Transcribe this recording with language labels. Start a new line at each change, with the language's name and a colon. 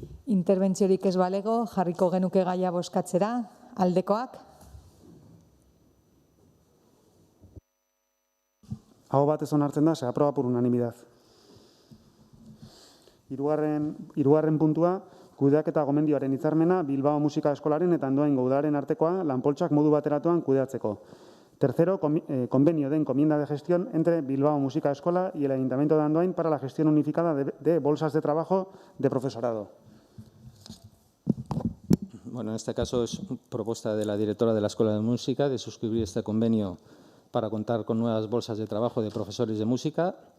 Basque: Interbentziorik ez balego, jarriko genuke gaia bozkatzera. Aldekoak? Aho batez onartzen da,
Spanish: se aprueba por unanimidad.
Basque: Hirugarren puntua, kudeaketa gomendioaren hitzarmena Bilbao Musika Eskolaren eta Andoaingo Udalaren artekoa lanpoltsak modu bateratuan kudeatzeko.
Spanish: Tercero, convenio de encomienda de gestión entre Bilbao Musika Escola y el Ayuntamiento de Andoain para la gestión unificada de bolsas de trabajo de profesorado. Bueno, en este caso es propuesta de la directora de la Escuela de Música de suscribir este convenio para contar con nuevas bolsas de trabajo de profesores de música.